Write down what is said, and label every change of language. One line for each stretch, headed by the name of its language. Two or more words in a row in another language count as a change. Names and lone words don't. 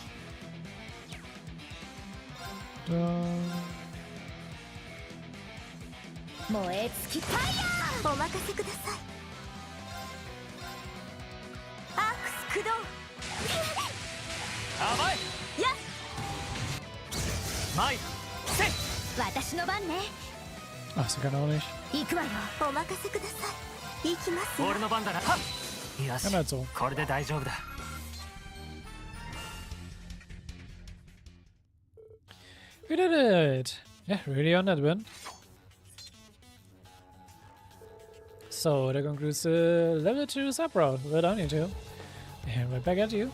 Japanese: 燃え尽きファイヤー。お任せください。アークス駆動。甘い。やっ。前。せい。私の番ね。
German: Ach, sie kann auch nicht.
Japanese: 行くわよ。お任せください。行きますよ。俺の番だな。よし。
German: Kann halt so.
Japanese: これで大丈夫だ。
English: We did it! Yeah, really on that win. So, that concludes the level 2 sub-route. Well done, you two. And right back at you.